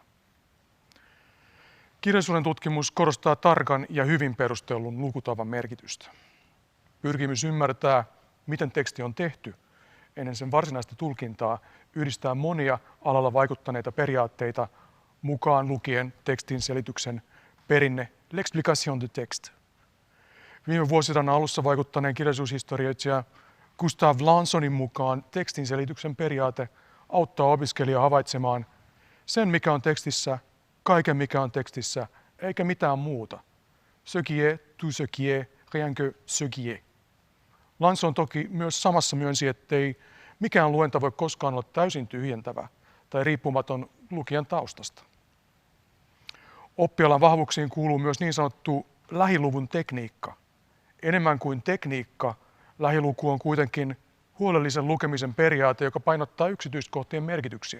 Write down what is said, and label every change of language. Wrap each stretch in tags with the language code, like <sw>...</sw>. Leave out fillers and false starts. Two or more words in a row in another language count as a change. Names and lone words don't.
<fi>Kirjallisuuden tutkimus korostaa tarkan ja hyvin perustellun lukutavan merkitystä. Pyrkimys ymmärtää, miten teksti on tehty, ennen sen varsinaista tulkintaa yhdistää monia alalla vaikuttaneita periaatteita, mukaan lukien tekstin selityksen perinne</fi> <fr>l'explication de texte.</fr> <fi>Viime vuosisadan alussa vaikuttaneen kirjallisuushistorioitsija Gustav Lansonin mukaan tekstin selityksen periaate auttaa opiskelijaa havaitsemaan sen, mikä on tekstissä, kaiken mikä on tekstissä, eikä mitään muuta.</fi> <fr>Ce qui est, tout ce qui est, rien que ce qui est.</fr> <fi>Lanson toki myös samassa myönsi, ettei mikään luenta voi koskaan olla täysin tyhjentävä tai riippumaton lukijan taustasta. Oppialan vahvuuksiin kuuluu myös niin sanottu lähiluvun tekniikka. Enemmän kuin tekniikka, lähiluku on kuitenkin huolellisen lukemisen periaate, joka painottaa yksityiskohtien merkityksiä.</fi>